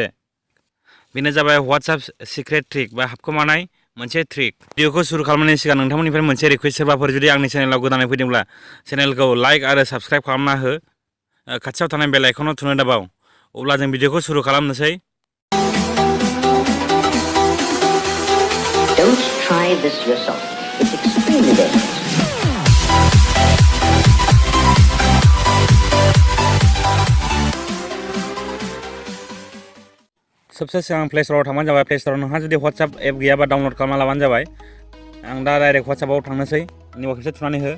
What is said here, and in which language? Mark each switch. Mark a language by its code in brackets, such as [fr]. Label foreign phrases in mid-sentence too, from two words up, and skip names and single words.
[brx] बेनो जाबाय WhatsApp [en] secret trick [brx] बा हाबखोमानाय मोनसे ट्रिक। भिडिअखौ सुरु खालामनायनि सिगां नोंथांमोननिफ्राय मोनसे रिकुवेस्ट सोरबाफोर जुदि आंनि चेनेलाव गोदानै फैदोंब्ला चेनेलखौ लाइक आरो साबस्क्राइब खालामना हो। खाथियाव थानाय बेल आइकनाव थुनो दाबाव। अब्ला जों भिडिअखौ सुरु खालामनोसै। [en] Don't try this yourself. It's extremely dangerous. [brx] सबसे सिगां प्ले स्ट'राव थांबानो जाबाय। प्ले स्ट'राव नोंहा जुदि WhatsApp एप गैयाबा डाउनल'ड खालामना लाबानो जाबाय। आं दा डाइरेक्ट WhatsAppआव थांनोसै। निबाव खेबसे थुनानै हो।